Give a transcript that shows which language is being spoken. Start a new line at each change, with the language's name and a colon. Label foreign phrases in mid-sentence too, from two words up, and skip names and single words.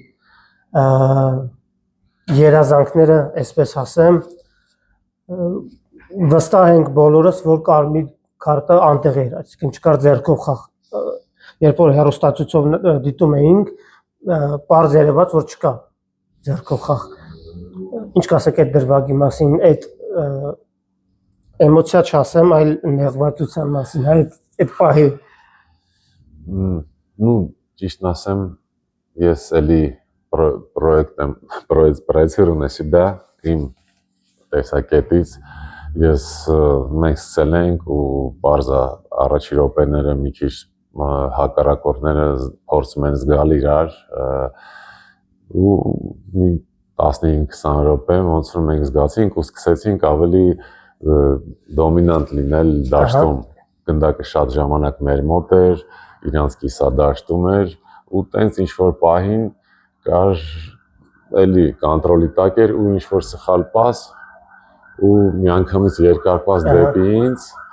Armenian: երազանքները, այսպես ասեմ, վստահ ենք բոլորս, որ կարմիր քարտը անտեղ էր, այսինքն չկար ձեռքով խաղ, երբ որ հեռուստացույցով դիտում էինք, պարզ երևաց, որ չկա ձեռքով խաղ։ Ինչ կասեք այդ դրվագի մասին, այդ էմոցիա չասեմ, այլ նեղվածության մասին, այդ պահի։ Ну, ճիշտն ասեմ, ես էլի
Russian: проецирую на себя
Armenian: իմ տեսակետից, ես մենք սկսել ենք ու բարձա առաջի րոպեները մի քիչ հակառակորդները փորձում են զգալ իրար ու մի 15-20 րոպե ոնց որ մենք զգացինք ու սկսեցինք ավելի դոմինանտ լինել դաշտում, գնդակը շատ ժամանակ մեր մոտ էր, իրանց կիսադաշտում էր ու տենց ինչ-որ պահին կար էլի կոնտրոլի տակ էր ու ինչ-որ սխալ պաս ու միանգամից երկար պաս դեպի ինձ,